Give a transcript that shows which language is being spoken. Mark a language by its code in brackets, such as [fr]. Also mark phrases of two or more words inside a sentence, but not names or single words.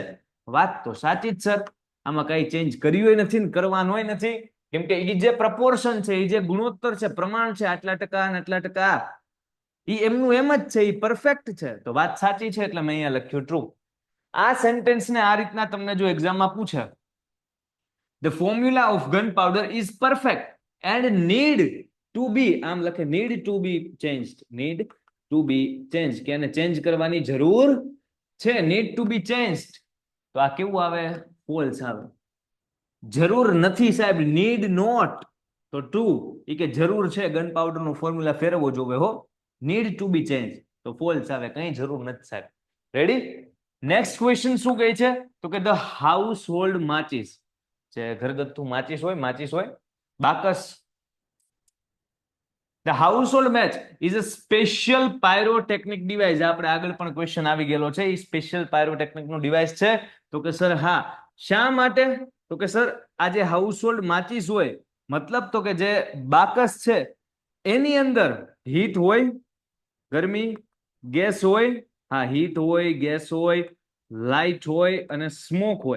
[gu] વાત તો સાચી જ સર, આમાં કઈ ચેન્જ કર્યું નથી ને કરવાનું નથી, કેમ કે એ જે પ્રપોર્શન છે, એ જે ગુણોત્તર છે, પ્રમાણ છે, આટલા ટકા અને આટલા ટકા, એ એમનું એમ જ છે, એ પરફેક્ટ છે. તો વાત સાચી છે એટલે મેં અહીંયા લખ્યું ટ્રુ. આ સેન્ટેન્સને આ રીતના તમને જો એક્ઝામમાં પૂછે, [en] the formula of gunpowder is perfect and need to be, [gu] આમ લખે [en] need to be changed, need to be changed, [gu] કે એને ચેન્જ કરવાની જરૂર છે, [en] need to be changed. [gu] તો આ કેવું આવે? ફોલ્સ આવે. જરૂર નથી સાહેબ, [en] need not, [gu] તો ટ્રુ. એ કે જરૂર છે ગન પાવડર નો ફોર્મ્યુલા ફેરવવો જોવે હો, [en] need to be changed, [gu] તો ફોલ્સ આવે, કઈ જરૂર નથી સાહેબ. રેડી? નેક્સ્ટ ક્વેશ્ચન શું કહે છે? તો કે [en] the house hold [gu] માચીસ, જે ઘરગથ્થુ માચીસ હોય, બાકસ. [en] The household match is a special pyrotechnic device. [gu] આપણે આગળ પણ ક્વેશ્ચન આવી ગયેલો છે, એ [en] special pyrotechnic [gu] નું ડિવાઇસ છે. તો કે સર હા. શા માટે? તો કે સર આ જે હાઉસહોલ્ડ માચીસ હોય, મતલબ તો કે જે બાકસ છે એની અંદર હીટ હોય, ગરમી, ગેસ હોય, હા હીટ હોય, ગેસ હોય, લાઇટ હોય અને સ્મોક હોય.